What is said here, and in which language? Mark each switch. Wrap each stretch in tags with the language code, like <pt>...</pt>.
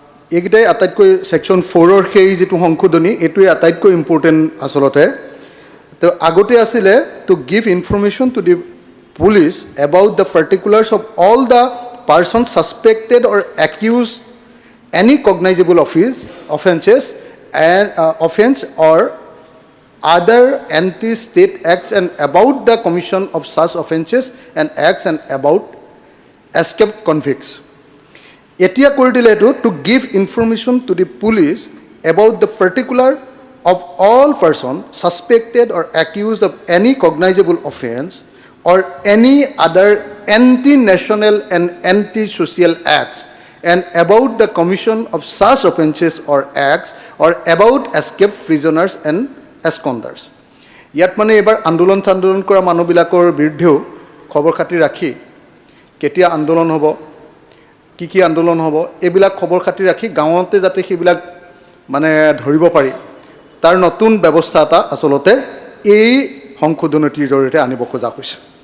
<as>এইকেইটাই আটাইতকৈ ছেকশ্যন 4ৰ সেই যিটো সংশোধনী এইটোৱে আটাইতকৈ ইম্পৰ্টেণ্ট আচলতে তো আগতে আছিলে</as> <en>To give information to the police about the particulars of all the person suspected or accuse any cognizable offenses and offense or other anti-state acts and about the commission of such offenses and acts and about escaped convicts.</en> <as>Etia kori dile etu</as> <en>to give information to the police about the particular of all person suspected or accused of any cognizable offense or any other anti-national and anti-social acts and about the commission of such offenses or acts or about escaped prisoners and absconders.</en> <as>ইয়াত মানে এবাৰ আন্দোলন কৰা মানুহবিলাকৰ বিৰুদ্ধেও খবৰ খাতি ৰাখি কেতিয়া আন্দোলন হ'ব কি আন্দোলন হ'ব এইবিলাক খবৰ খাতি ৰাখি গাঁৱতে যাতে সেইবিলাক মানে ধৰিব পাৰি তাৰ নতুন ব্যৱস্থা এটা আচলতে এই সংশোধনীটিৰ জৰিয়তে আনিব খোজা হৈছে</as>